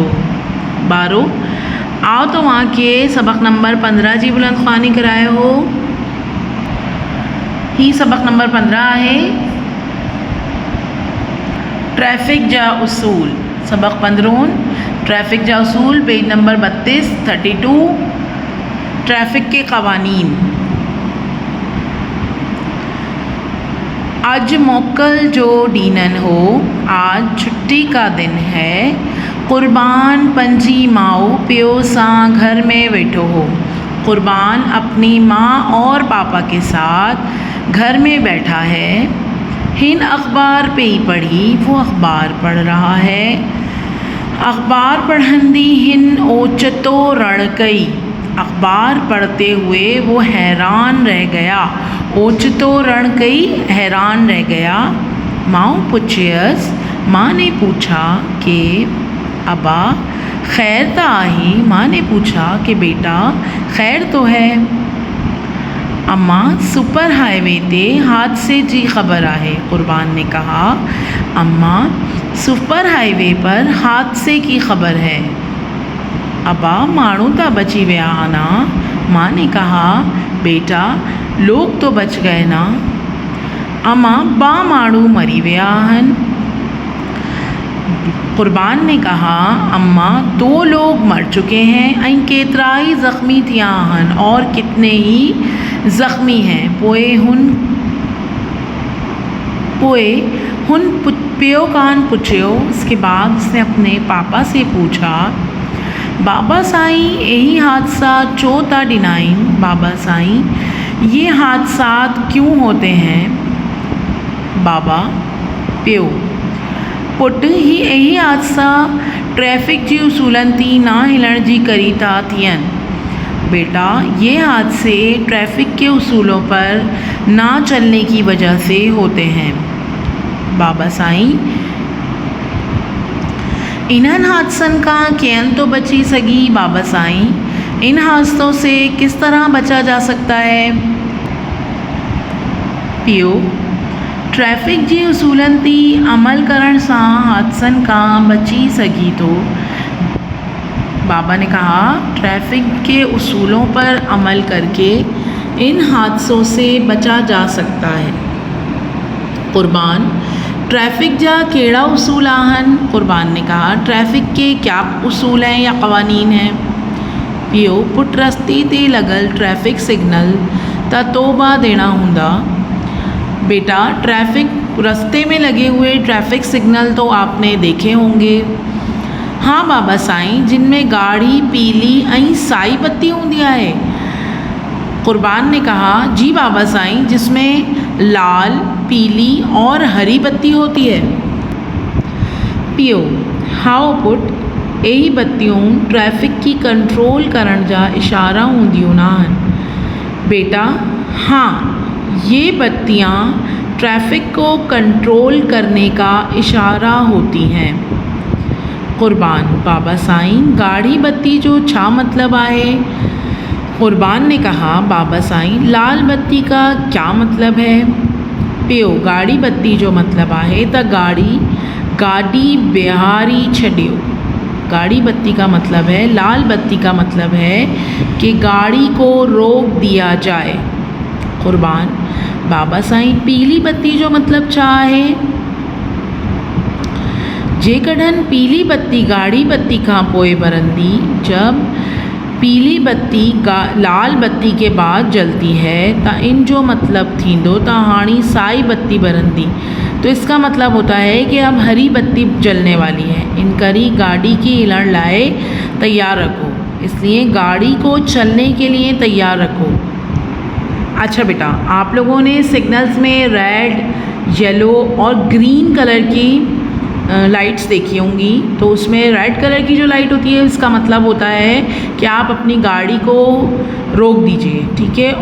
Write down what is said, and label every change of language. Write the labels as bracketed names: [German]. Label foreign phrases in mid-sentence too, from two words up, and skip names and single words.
[Sindhi] ॿारो, आओ तव्हांखे सबक़ नंबर 15 जी बुलंदख़्वानी करायो हो। ही सबक़ नंबर 15 आहे ट्रैफ़िक जा उसूल। सबक़ 15 ट्रैफ़िक जा उसूल, [Urdu] پیج نمبر 32 ٹریفک کے قوانین. [Sindhi] आज मोकल जो ॾींहं हो, [Urdu] آج چھٹی کا دن ہے. [Sindhi] कुर्बान पंजी माओ पियो सां घर में वेठो हो। [Urdu] قربان اپنی ماں اور پاپا کے ساتھ گھر میں بیٹھا ہے. [Sindhi] हिन अखबार पे ही पढ़ी, [Urdu] وہ اخبار پڑھ رہا ہے. [Sindhi] अखबार पढ़ंदी हिन ओचतो रण कई। [Urdu] اخبار پڑھتے ہوئے وہ حیران رہ گیا. [Sindhi] ओचतो रण कई, [Urdu] حیران رہ گیا. [Sindhi] माँ पुछियस, [Urdu] ماں نے پوچھا کہ [Sindhi] अबा खैर त आहे। [Urdu] ماں نے پوچھا کہ بیٹا خیر تو ہے. [Sindhi] अम्मा सुपर हाईवे ते हादसे जी ख़बर आहे। [Urdu] قربان نے کہا، اماں سپر ہائی وے پر حادثے کی خبر ہے. [Sindhi] अबा माण्हू त बची विया ना। [Urdu] ماں نے کہا، بیٹا لوگ تو بچ گئے نا. [Sindhi] अम्मा बा माण्हू मरी विया आहिनि। [Urdu] قربان نے کہا، اماں 2 لوگ مر چکے ہیں [Sindhi] ऐं केतिरा ही ज़ख्मी थिया आहिनि [Urdu] اور کتنے ہی زخمی ہیں. [Sindhi] पोए हुन पियो कान पुछियो। [Urdu] اس کے بعد اس نے اپنے پاپا سے پوچھا, [Sindhi] बाबा साईं यही हादसा छो था ॾिनाइन। [Urdu] بابا سائیں یہ حادثات کیوں ہوتے ہیں. [Sindhi] बाबा पियो, पुट ही यही हादसा ट्रैफ़िक जी उसूलन थी ना हिलण जी करी था थियनि। [Urdu] بیٹا یہ حادثے ٹریفک کے اصولوں پر نا چلنے کی وجہ سے ہوتے ہیں. [Sindhi] बाबा साईं इन्हनि हादसनि खां कीअं तो बची सघी। [Urdu] بابا سائیں ان حادثوں سے کس طرح بچا جا سکتا ہے. [Sindhi] पियो, ट्रैफ़िक जी उसूलन ते अमल करण सां हादसनि खां बची सघी थो। [Urdu] بابا نے کہا، ٹریفک کے اصولوں پر عمل کر کے ان حادثوں سے بچا جا سکتا ہے. [Sindhi] कुर्बान, ट्रैफ़िक जा कहिड़ा उसूल आहिनि। [Urdu] قربان نے کہا، ٹریفک کے کیا اصول ہیں یا قوانین ہیں. [Sindhi] पियो, पुट रस्ते ते लॻल [English] traffic signal [Sindhi] त तोबा देना हूंदा। [Urdu] بیٹا ٹریفک راستے میں لگے ہوئے [English] traffic signal [Urdu] تو آپ نے دیکھے ہوں گے. [Sindhi] हाँ बाबा साईं, जिनमें गाढ़ी पीली ऐं साई बत्ती हूंदी आहे। [Urdu] قربان نے کہا، جی بابا سائیں، جس میں لال پیلی اور ہری بتی ہوتی ہے. [Sindhi] पियो, हाओ पुट, यही बत्तियों ट्रैफ़िक की कंट्रोल करण जा इशारा हूंदियूं आहिनि। [Urdu] بیٹا ہاں، یہ بتیاں ٹریفک کو کنٹرول کرنے کا اشارہ ہوتی ہیں. [Sindhi] कुर्बान, बाबा साईं गाढ़ी बत्ती जो छा मतलब आहे। [Urdu] قربان نے کہا، بابا سائیں لال بتی کا کیا مطلب ہے. [Sindhi] पियो, गाढ़ी बत्ती जो मतलब आहे त गाड़ी बिहारी छॾियो। [Urdu] گاڑی بتی کا مطلب ہے، لال بتی کا مطلب ہے کہ گاڑی کو روک دیا جائے. [Sindhi] कुर्बान, बाबा साईं पीली बत्ती जो मतलब छा आहे। जेकॾहिं पीली बत्ती गाढ़ी बत्ती खां पोइ बरंदी, [Urdu] جب پیلی بتی لال بتی کے بعد جلتی ہے تو [Sindhi] इन जो मतलब थींदो त हाणे साई बत्ती बरंदी। [Urdu] تو اس کا مطلب ہوتا ہے کہ اب ہری بتی جلنے والی ہے. [Sindhi] इन करी गाड़ी की हिलण लाए तैयार रखो। [Urdu] اس لیے گاڑی کو چلنے کے لیے تیار رکھو. اچھا بیٹا، آپ لوگوں نے سگنلز میں [English] red, yellow [Urdu] اور [English] green colour [Urdu] کی لائٹس دیکھی ہوں گی، تو اس میں [English] red colour [Urdu] کی جو لائٹ ہوتی ہے اس کا مطلب ہوتا ہے کہ آپ اپنی گاڑی کو روک دیجیے، ٹھیک ہے.